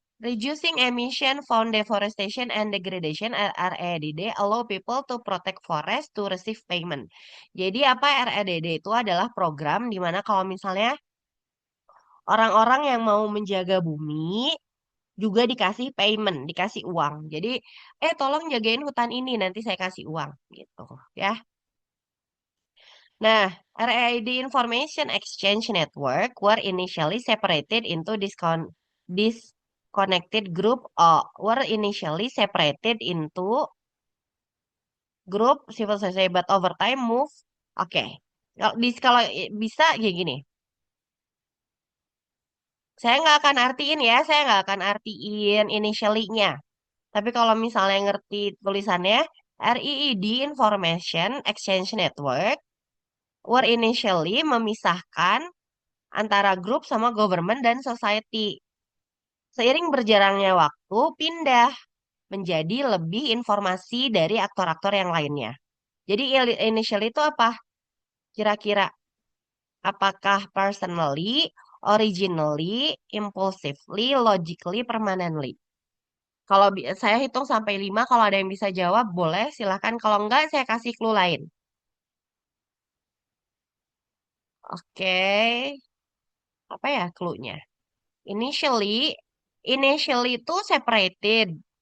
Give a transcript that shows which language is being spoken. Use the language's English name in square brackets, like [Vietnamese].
[English] Reducing emission from deforestation and degradation REDD allow people to protect forest to receive payment. [Indonesian] Jadi apa REDD itu adalah program di mana kalau misalnya orang-orang yang mau menjaga bumi juga dikasih payment, dikasih uang. Jadi, tolong jagain hutan ini, nanti saya kasih uang gitu ya. [English] Nah, RAID Information Exchange Network were initially separated into disconnected group or were initially separated into group civil society but over time move. [Indonesian] Oke. Kalau bisa kayak gini. Saya nggak akan artiin ya, saya nggak akan artiin initially-nya. Tapi kalau misalnya ngerti tulisannya, RIID Information Exchange Network were initially memisahkan antara grup sama government dan society. Seiring berjalannya waktu, pindah menjadi lebih informasi dari aktor-aktor yang lainnya. Jadi initially itu apa? Kira-kira apakah personally, originally, impulsively, logically, permanently? Kalau saya hitung sampai 5, kalau ada yang bisa jawab boleh, silahkan. Kalau enggak, saya kasih clue lain. Oke, apa ya clue-nya? Initially, initially itu separated.